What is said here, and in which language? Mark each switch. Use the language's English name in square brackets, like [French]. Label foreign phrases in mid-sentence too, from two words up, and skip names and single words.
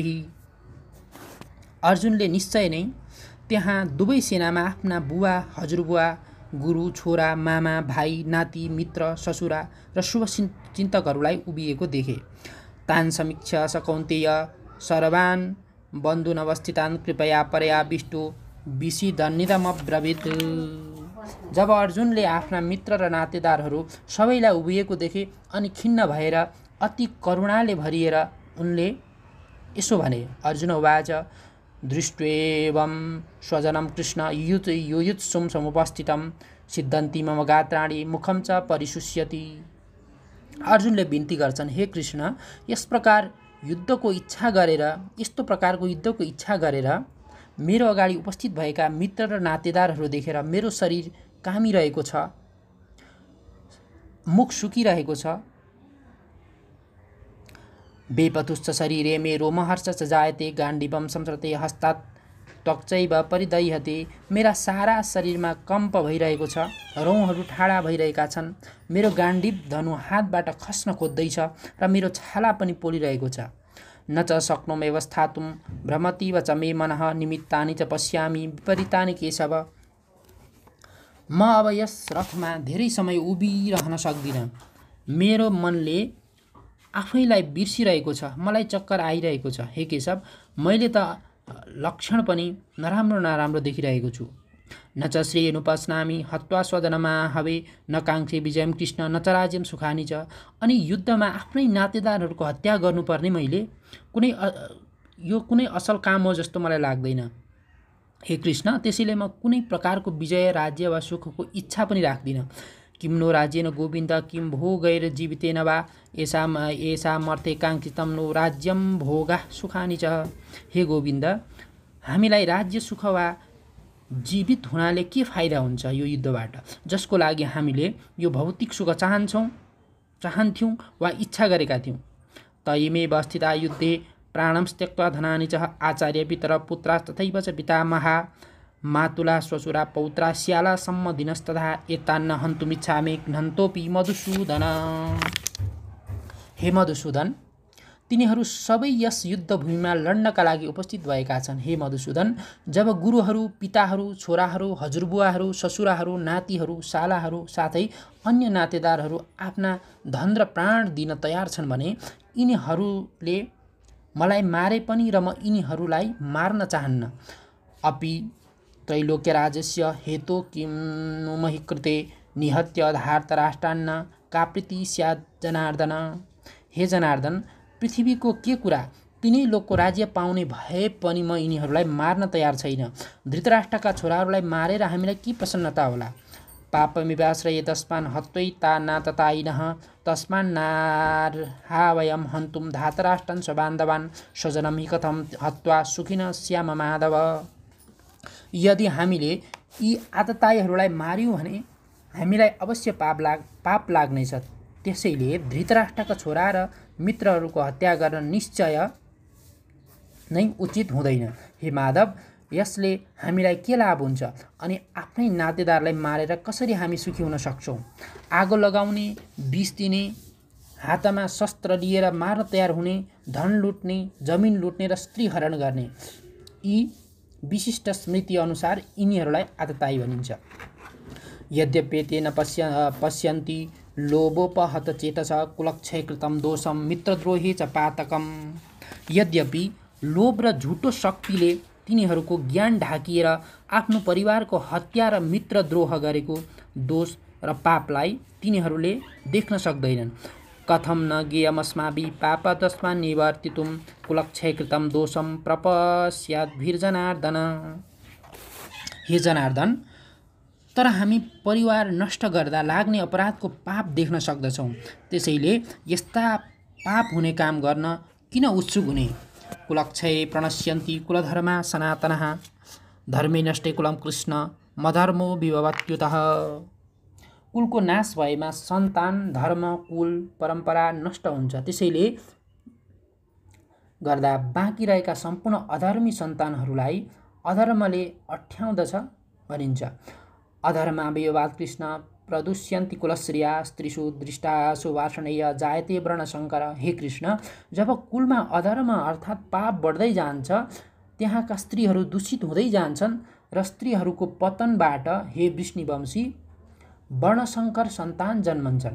[Nepali] अर्जुनले निश्चय नै त्यहाँ दुवै सेनामा आफ्ना बुवा, हजुरबुवा, गुरु, छोरा, मामा, भाइ, नाति, मित्र, ससुरा र शुभचिन्तकहरूलाई उभिएको देखे। [Sanskrit] तान् समीक्ष स कौन्तेय सर्वान् बन्धुनवस्थितान् कृपया परया विष्टु विषिदन्निदमब्रवीत्। [Nepali] जब अर्जुनले आफ्ना मित्र र नातेदारहरू सबैलाई उभिएको देखे अनि खिन्न भएर अति करुणाले भरिएर उनले यसो भने, [Sanskrit] अर्जुन उवाच दृष्ट्वेवं स्वजनं कृष्ण युयुत्सुं समुपस्थितं सिद्धन्ति मम गात्राणि मुखं च परिशुष्यति। [Nepali] अर्जुनले बिन्ती गर्छन्, हे कृष्ण, यस्तो प्रकारको युद्धको इच्छा गरेर मेरो अगाडि उपस्थित भएका मित्र र नातेदारहरू देखेर मेरो शरीर कामिरहेको छ, मुख सुकिरहेको छ। [Sanskrit] बेपथुश्च शरीरे मे रोमहर्ष च जायते गाण्डीवं संसृते हस्तात् त्वक्चैव परिदह्यते। [Nepali] मेरा सारा शरीरमा कम्प भइरहेको छ, रौँहरू ठाडा भइरहेका छन्, मेरो गाण्डीव धनु हातबाट खस्न खोज्दैछ र मेरो छाला पनि पोलिरहेको छ। [Sanskrit] न च शक्नोमि स्थातुं भ्रमतीव च मे मनः निमित्तानि च पश्यामि विपरीतानि केशव। [Nepali] म अब यस रथमा धेरै समय उभिरहन सक्दिनँ। मेरो मनले आफैलाई बिर्सिरहेको छ, मलाई चक्कर आइरहेको छ। हे केशव, मैले त लक्षण पनि नराम्रो देखिरहेको छु। [Sanskrit] न च श्रेयोनुपश्नामि हत्वा स्वजनमाहवे न काङ्क्षे विजयं कृष्ण न च राज्यं सुखानि च। [Nepali] अनि युद्धमा आफ्नै नातेदारहरूको हत्या गर्नुपर्ने मैले कुनै असल काम हो जस्तो मलाई लाग्दैन। हे कृष्ण, त्यसैले म कुनै प्रकारको विजय, राज्य वा सुखको इच्छा पनि राख्दिनँ। [Sanskrit] किं नो राज्येन गोविन्द किं भोगैर्जीवितेन वा येषामर्थे काङ्क्षितं नो राज्यं भोगा सुखानि च। [Nepali] हे गोविन्द, हामीलाई राज्य सुख वा जीवित हुनाले के फाइदा हुन्छ यो युद्धबाट, जसको लागि हामीले यो भौतिक सुख चाहन्थ्यौँ वा इच्छा गरेका थियौँ। [Sanskrit] तयमेव स्थिता युद्धे प्राणं त्यक्त्वा धनानि च आचार्य पितर पुत्रा तथैव च पितामहा मातुला श्वशुरा पौत्रा स्याला सम्म दिनस्तथा एतान्न हन्तुमिच्छामि घ्नन्तोऽपि मधुसूदन। [Nepali] हे मधुसूदन, तिनीहरू सबै यस युद्धभूमिमा लड्नका लागि उपस्थित भएका छन्। हे मधुसूदन, जब गुरुहरू, पिताहरू, छोराहरू, हजुरबुवाहरू, ससुराहरू, नातिहरू, सालाहरू साथै अन्य नातेदारहरू आफ्ना धन र प्राण दिन तयार छन् भने यिनीहरूले मलाई मारे पनि र म यिनीहरूलाई मार्न चाहन्न। [Sanskrit] अपि त्रैलोक्यराजस्य हेतो किं नु महि कृते निहत्य धार्तराष्ट्रान्न का प्रीति स्यात् जनार्दन। [Nepali] हे जनार्दन, पृथ्वीको के कुरा, तिनै लोकको राज्य पाउने भए पनि म यिनीहरूलाई मार्न तयार छैन। धृतराष्ट्रका छोराहरूलाई मारेर हामीलाई के प्रसन्नता होला। [Sanskrit] पापमिवाश्रये तस्मान् हत्वैता नाततायिनः तस्मान्नार्हा वयं हन्तुं धातराष्ट्रान् स्वबान्धवान् स्वजनं हि कथं हत्वा सुखिनः स्याम माधव। [Nepali] यदि हामीले यी आततायीहरूलाई मार्यौँ भने हामीलाई अवश्य पाप लाग्नेछ। त्यसैले धृतराष्ट्रका छोरा र मित्रहरूको हत्या गर्न निश्चय नै उचित हुँदैन। हे माधव, यसले हामीलाई के लाभ हुन्छ अनि आफ्नै नातेदारलाई मारेर कसरी हामी सुखी हुन सक्छौँ। आगो लगाउने, विष दिने, हातमा शस्त्र लिएर मार्न तयार हुने, धन लुट्ने, जमिन लुट्ने र स्त्री हरण गर्ने, यी विशिष्ट स्मृति अनुसार यिनीहरूलाई आततायी भनिन्छ। [Sanskrit] यद्यप्येतेन पश्यन्ति लोभोपहत चेतस कुलक्षयकृतं दोषं मित्रद्रोही च पातकम्। [Nepali] यद्यपि लोभ र झुटो शक्तिले तिनीहरूको ज्ञान ढाकिएर आफ्नो परिवारको हत्या र मित्रद्रोह गरेको दोष र पापलाई तिनीहरूले देख्न सक्दैनन्। [Sanskrit] कथं न ज्ञेयमस्माभिः पापतस्मात् निवर्तितुं कुलक्षयकृतं दोषं प्रपश्याद्भिर्जनार्दन। [Nepali] हे जनार्दन, तर हामी परिवार नष्ट गर्दा लाग्ने अपराधको पाप देख्न सक्दछौँ। त्यसैले यस्ता पाप हुने काम गर्न किन उत्सुक हुने? [Sanskrit] कुलक्षये प्रणश्यन्ति कुलधर्मा सनातनः धर्मे नष्टे कुलं कृष्ण मधर्मो विभवत्युतः। [Nepali] कुलको नाश भएमा सन्तान, धर्म, कुल, परम्परा नष्ट हुन्छ। त्यसैले गर्दा बाँकी रहेका सम्पूर्ण अधर्मी सन्तानहरूलाई अधर्मले अठ्याउँदछ भनिन्छ। [Sanskrit] अधर्मा विभवात् कृष्ण प्रदुष्यन्ति कुलश्रिया स्त्रीषु दृष्टासु वासनेय जायते वर्णशङ्कर। [Nepali] हे कृष्ण, जब कुलमा अधर्म अर्थात् पाप बढ्दै जान्छ, त्यहाँका स्त्रीहरू दूषित हुँदै जान्छन् र स्त्रीहरूको पतनबाट हे वृष्णिवंशी वर्णशङ्कर सन्तान जन्मन्छन्।